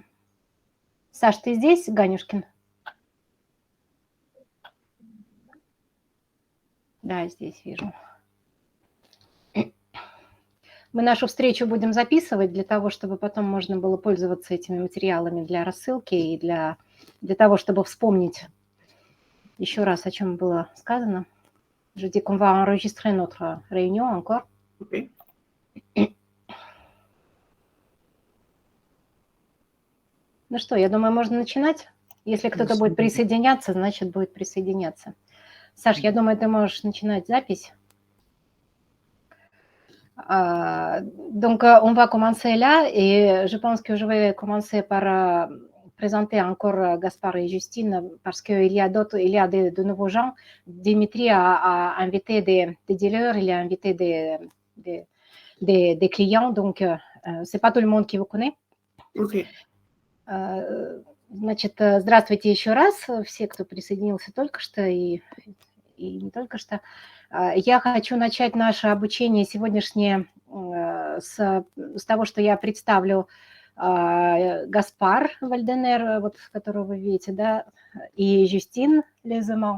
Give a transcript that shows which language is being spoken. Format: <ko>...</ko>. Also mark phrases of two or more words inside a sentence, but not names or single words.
<ru>Саш, ты здесь, Ганюшкин? Да, здесь вижу. Мы нашу встречу будем записывать для того, чтобы потом можно было пользоваться этими материалами для рассылки и для того, чтобы вспомнить еще раз, о чем было сказано.</ru> <fr>Je dis qu'on va enregistrer notre réunion encore. Ok.</fr> <ru>Ну что, я думаю, можно начинать. Если кто-то будет присоединяться, значит, будет присоединяться. Саш, я думаю, ты можешь начинать запись.</ru> <fr>Donc, on va commencer là et je pense que je vais commencer par présenter encore Gaspard et Justine parce qu'il y a de nouveaux gens. Dimitri a invité des dealers, il a invité des clients, donc c'est pas tout le monde qui vous connaît. Ok.</fr> <ru>Значит, здравствуйте еще раз, все, кто присоединился только что и не только что. Я хочу начать наше обучение сегодняшнее с того, что я представлю Гаспар Вальденер, вот, которого вы видите, да, и Жюстин Леземон.</ru>